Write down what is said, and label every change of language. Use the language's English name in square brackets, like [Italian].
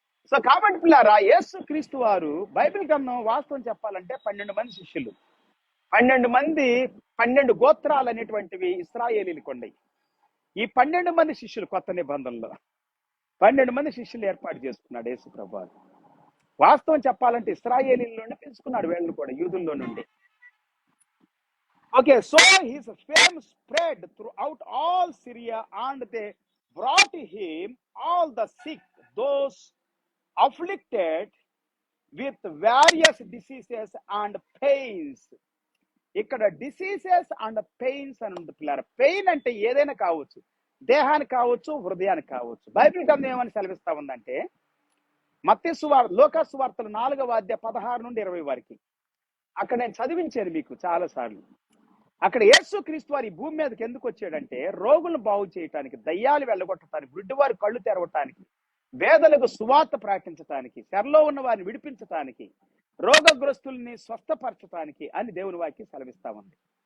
[Telugu] So కాబట్టి పిల్లారా, యేసు క్రీస్తు వారు బైబిల్ గ్రంథం వాస్తవం చెప్పాలంటే 12 మంది శిష్యులు, 12 గోత్రాలు అనేటువంటివి ఇశ్రాయేలీలకు ఉన్నాయి. ఈ 12 మంది శిష్యులు కొత్త నిబంధనలో 12 మంది శిష్యులు ఏర్పాటు చేసుకున్నాడు యేసు ప్రభువు. వాస్తవం చెప్పాలంటే ఇశ్రాయేలీలోనే పిలుచుకున్నాడు వీళ్ళని కూడా, యూదుల్లో నుండి. [English] Okay, so his fame spread throughout all Syria, and they brought him all the sick, those afflicted with various diseases and pains. [Telugu] ఇక్కడ డిసీజెస్ అండ్ పెయిన్స్ అని ఉంది పిల్లల. పెయిన్ అంటే ఏదైనా కావచ్చు, దేహానికి కావచ్చు, హృదయానికి కావచ్చు. బైబిల్ గ్రంథం ఏమని సెలవిస్తా ఉందంటే, మత్తయి సువార్త, లోకా సువార్తలు 4వ అధ్యాయం 16 నుండి 20 వరకు. అక్కడ నేను చదివించాను మీకు చాలా సార్లు. అక్కడ యేసు క్రీస్తు వారి భూమి మీదకి ఎందుకు వచ్చాడంటే, రోగులను బాగు చేయటానికి, దయ్యాలు వెళ్ళగొట్టడానికి, గుడ్డివారి కళ్ళు తెరవటానికి, వేదలకు సువార్త ప్రకటించటానికి, చెరలో ఉన్న వారిని విడిపించటానికి, రోగగ్రస్తుల్ని స్వస్థపరచటానికి అని దేవుని వాక్యం సెలవిస్తా ఉంది.